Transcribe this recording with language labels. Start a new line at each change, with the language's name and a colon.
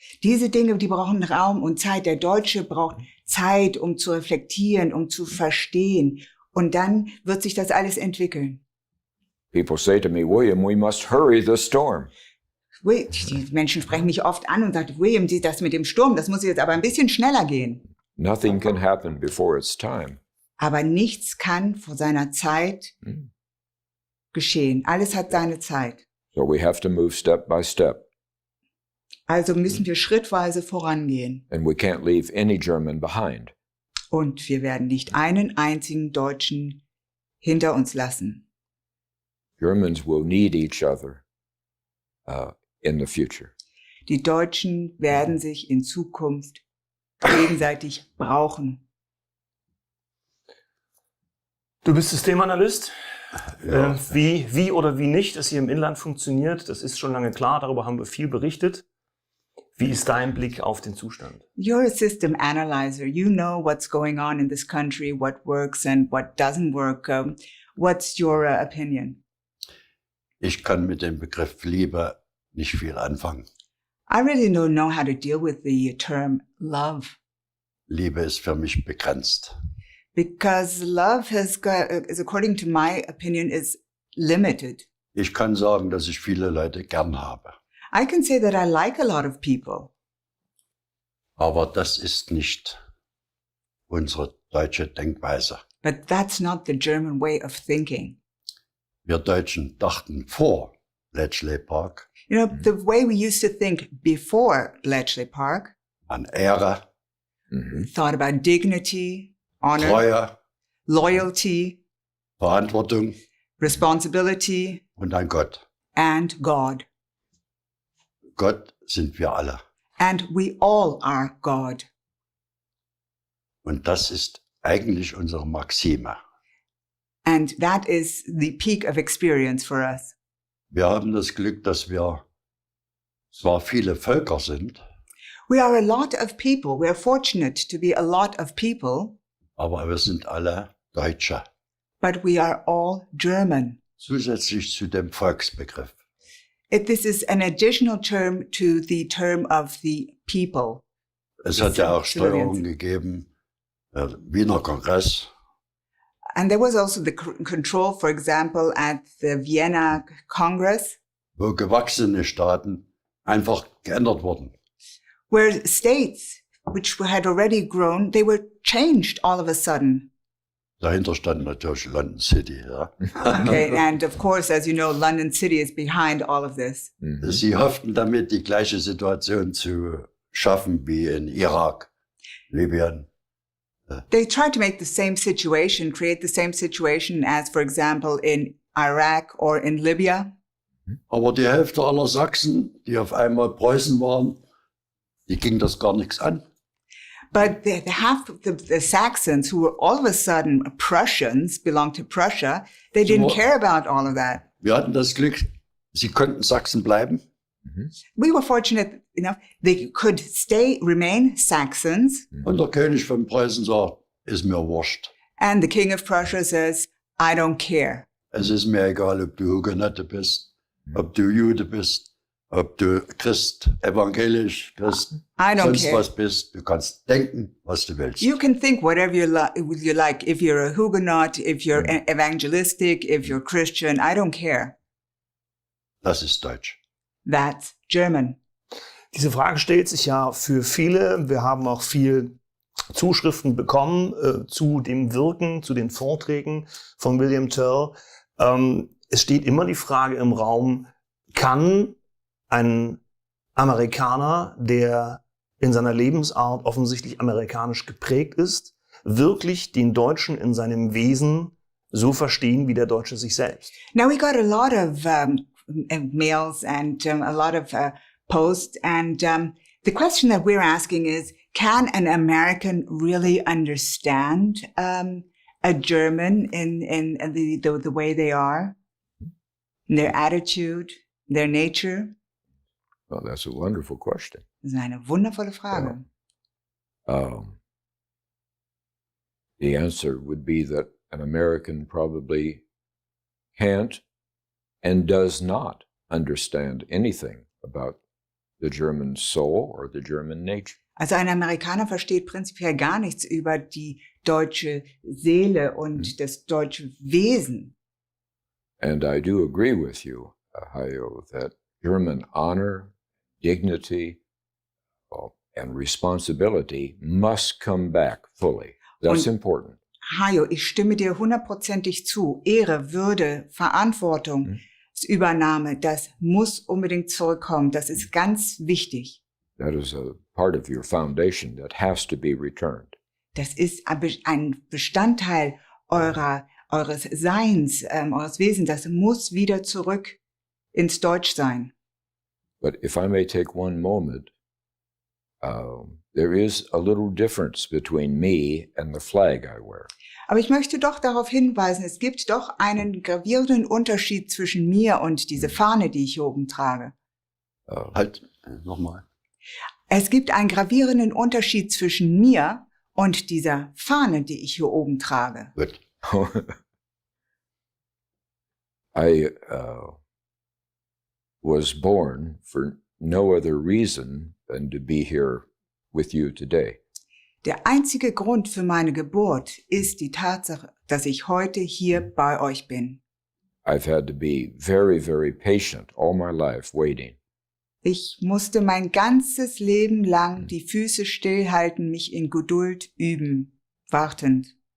German: Diese Dinge, die brauchen Raum und Zeit. Der Deutsche braucht Zeit, um zu reflektieren, um zu verstehen. Und dann wird sich das alles entwickeln.
English: People say to me, William, we must hurry the storm.
German: Die Menschen sprechen mich oft an und sagen, William, das mit dem Sturm, das muss jetzt aber ein bisschen schneller gehen.
English: Nothing can happen before its time.
German: Aber nichts kann vor seiner Zeit geschehen. Alles hat seine Zeit.
English: So we have to move step by step.
German: Also müssen wir schrittweise vorangehen.
English: And we can't leave any German behind.
German: Und wir werden nicht einen einzigen Deutschen hinter uns lassen.
English: Germans will need each other in the future.
German: Die Deutschen werden sich in Zukunft gegenseitig brauchen. Du bist Systemanalyst. Ja. Wie oder wie nicht es hier im Inland funktioniert, das ist schon lange klar. Darüber haben wir viel berichtet. Wie ist dein Blick auf den Zustand?
English: You're a system analyzer. You know what's going on in this country, what works and what doesn't work. What's your opinion?
German: Ich kann mit dem Begriff Liebe nicht viel anfangen.
English: I really don't know how to deal with the term love.
German: Liebe ist für mich begrenzt.
English: Because love is, according to my opinion, is limited.
German: Ich kann sagen, dass ich viele Leute gern habe.
English: I can say that I like a lot of people.
German: Aber das ist nicht unsere deutsche Denkweise.
English: But that's not the German way of thinking.
German: Wir Deutschen dachten vor Bletchley Park
English: You know, the way we used to think before Bletchley Park,
German: an Ehre,
English: thought about dignity, honor,
German: Treue,
English: loyalty,
German: Verantwortung
English: responsibility,
German: und an Gott.
English: and God.
German: Gott sind wir alle.
English: And we all are God.
German: Und das ist eigentlich unsere Maxime.
English: And that is the peak of experience for us.
German: Wir haben das Glück, dass wir zwar viele Völker sind,
English: We are a lot of people. We are fortunate to be a lot of people,
German: aber wir sind alle Deutsche.
English: but we are all German.
German: Zusätzlich zu dem Volksbegriff.
English: This is an additional term to the term of the people.
German: Es hat ja auch
English: Civilians.
German: Steuerungen gegeben, Wiener Kongress,
English: And there was also the control, for example, at the Vienna Congress,
German: wo gewachsene Staaten einfach geändert wurden.
English: where states which had already grown, they were changed all of a sudden.
German: Dahinter stand natürlich London City. Ja.
English: Okay, and of course, as you know, London City is behind all of this.
German: Sie hofften damit, die gleiche Situation zu schaffen wie in Irak, Libyen.
English: They tried to make the same situation, create the same situation as, for example, in Iraq or in Libya.
German: Aber die Hälfte aller Sachsen, die auf einmal Preußen waren, die ging das gar nichts an.
English: But the half of the Saxons, who were all of a sudden Prussians, belonged to Prussia, they didn't care about all of that.
German: Wir hatten das Glück, sie konnten Sachsen bleiben.
English: We were fortunate enough they could remain Saxons,
German: Und der König von Preußen sagt, ist mir wurscht.
English: and the king of Prussia says, I don't care.
German: Es ist mir egal, ob du Hugenotte bist, ob du Jude bist, ob du Christ, evangelisch, Christ,
English: I don't
German: sonst
English: care.
German: was bist. Du kannst denken, was du willst.
English: You can think whatever you like. If you're a Huguenot, if you're evangelistic, if you're Christian, I don't care.
German: Das ist Deutsch.
English: That's German.
German: Diese Frage stellt sich ja für viele. Wir haben auch viel Zuschriften bekommen zu dem Wirken, zu den Vorträgen von William Toel. Es steht immer die Frage im Raum, kann ein Amerikaner, der in seiner Lebensart offensichtlich amerikanisch geprägt ist, wirklich den Deutschen in seinem Wesen so verstehen wie der Deutsche sich selbst?
English: Now we got a lot of mails and a lot of posts, and the question that we're asking is, can an American really understand a German in the way they are, in their attitude, their nature? Well, that's a wonderful question.
German: Das ist eine wundervolle Frage.
English: The answer would be that an American probably can't and does not understand anything about the German soul or the German nature.
German: Also ein Amerikaner versteht prinzipiell gar nichts über die deutsche Seele und das deutsche Wesen.
English: And I do agree with you, Hayo, that German honor, dignity, and responsibility must come back fully. That's important.
German: Hayo, ich stimme dir 100%ig zu. Ehre, Würde, Verantwortung, Übernahme, das muss unbedingt zurückkommen. Das ist ganz wichtig.
English: That is a part of your foundation that has to be returned.
German: Das ist ein Bestandteil eures Seins, eures Wesens. Das muss wieder zurück ins Deutschsein.
English: But if I may take one moment, there is a little difference between me and the flag I wear.
German: Aber ich möchte doch darauf hinweisen, es gibt doch einen gravierenden Unterschied zwischen mir und diese Fahne, die ich hier oben trage. Nochmal. Es gibt einen gravierenden Unterschied zwischen mir und dieser Fahne, die ich hier oben trage. Gut.
English: I was born for no other reason than to be here with you today.
German: Der einzige Grund für meine Geburt ist die Tatsache, dass ich heute hier bei euch bin.
English: I've had to be very, very patient all my life waiting.
German: Ich musste mein ganzes Leben lang die Füße stillhalten, mich in Geduld üben, wartend.